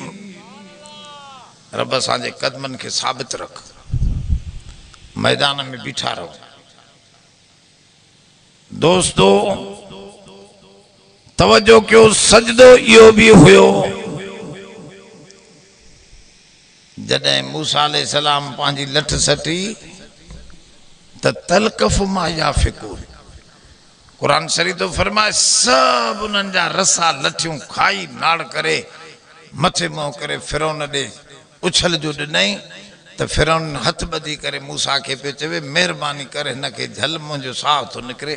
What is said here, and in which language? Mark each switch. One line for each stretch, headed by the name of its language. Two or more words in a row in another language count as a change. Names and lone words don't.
Sindhi: रब असांजे कदमनि खे साबित रख, मैदान में बीठा रहो। दोस्तो तवज्जो कयो, सजदो इहो बि हुयो जॾहिं मूसा अलैहिस्सलाम पंहिंजी लठ सटी त
Arabic: تلقف ما يأفكون.
Sindhi: कुरान शरीफ तो फरमाए सभु उन्हनि जा रसा लठियूं खाई नाड़ करे मथे मुंहुं करे फिरौन ॾे उछल जो ॾिनई। त फिरौन हथ ॿधी करे मूसा खे पियो चवे महिरबानी करे हिनखे झल, मुंहिंजो साह थो निकिरे।